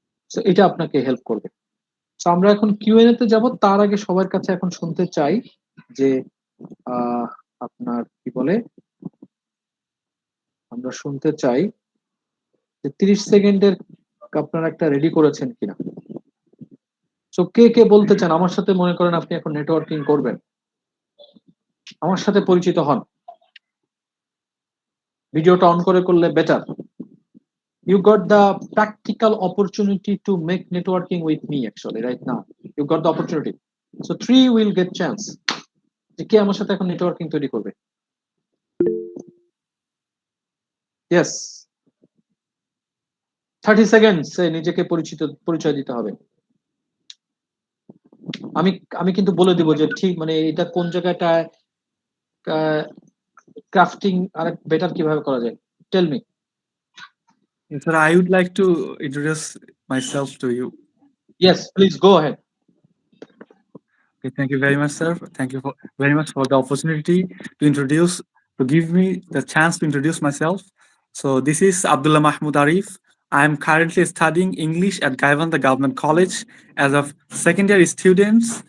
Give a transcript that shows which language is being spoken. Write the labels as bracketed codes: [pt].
[bn] তো এটা আপনাকে হেল্প করবে। তো আমরা এখন কিউএনএ তে যাব, তার আগে সবার কাছে এখন শুনতে চাই যে আপনার কি বলে, আমরা শুনতে চাই যে 30 সেকেন্ডের আপনারা একটা রেডি করেছেন কিনা। তো কে কে বলতে চান আমার সাথে, মনে করেন আপনি এখন নেটওয়ার্কিং করবেন, আমার সাথে পরিচিত হন। ভিডিওটা অন করে করলে better. [en] You got the practical opportunity to make networking with me actually right now. You got the opportunity. So 3 will get chance. [bn] যে কে আমার সাথে এখন নেটওয়ার্কিং তৈরি করবে? [en] Yes. [bn] 30 seconds এ নিজেকে পরিচয় দিতে হবে। আমি কিন্তু বলে দিব যে ঠিক মানে এটা কোন জায়গাটায় ক্রাফটিং আর বেটার কিভাবে করা যায়। [en] Tell me. Sir, I would like to introduce myself to you. Yes, please go ahead. Okay, thank you very much, sir. Thank you very much for the opportunity to give me the chance to introduce myself. So this is Abdullah Mahmoud Arif. I am currently studying English at Gaivanda Government College as a second year student.